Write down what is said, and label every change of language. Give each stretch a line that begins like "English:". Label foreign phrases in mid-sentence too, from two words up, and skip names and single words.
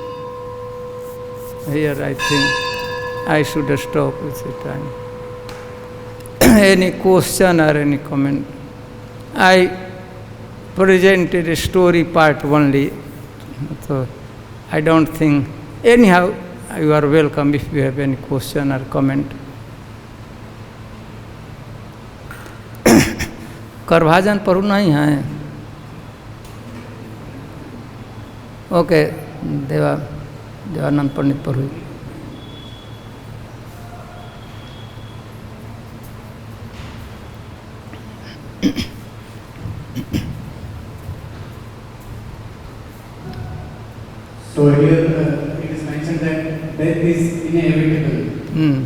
English: Here I think I should stop with the time. Any question or any comment? I presented a story part only. So I don't think. Anyhow, you are welcome if you have any question or comment.
Maithili: करभाजन पढ़ू नहीं है. ओके, देवानंद पंडित पढ़ू.
English: So here it is mentioned that death is inevitable.